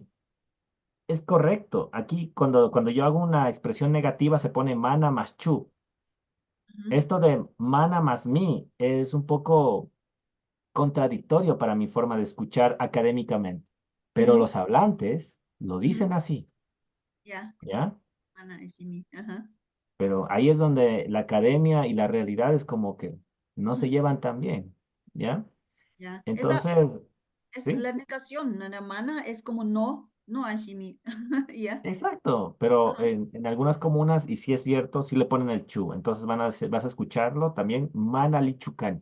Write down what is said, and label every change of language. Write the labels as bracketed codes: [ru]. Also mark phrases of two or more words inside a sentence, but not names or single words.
[es] Es correcto. Aquí, cuando yo hago una expresión negativa, se pone mana más chu. Ujú, Esto de mana más mi es un poco contradictorio para mi forma de escuchar académicamente, pero ujú, los hablantes lo ujú. dicen así, Ya. ¿ya? [qu] Mana ashimi. Ajá. [es] Pero ahí es donde la academia y la realidad es como que no se Ujú, llevan tan bien, ¿ya? ya. Esa Entonces, es sí, la negación. La mana es como no, no ashimi. Ya. exacto, pero Ajá. en algunas comunas, y sí es cierto, sí le ponen el chu, entonces vas a escucharlo también, manalichucan,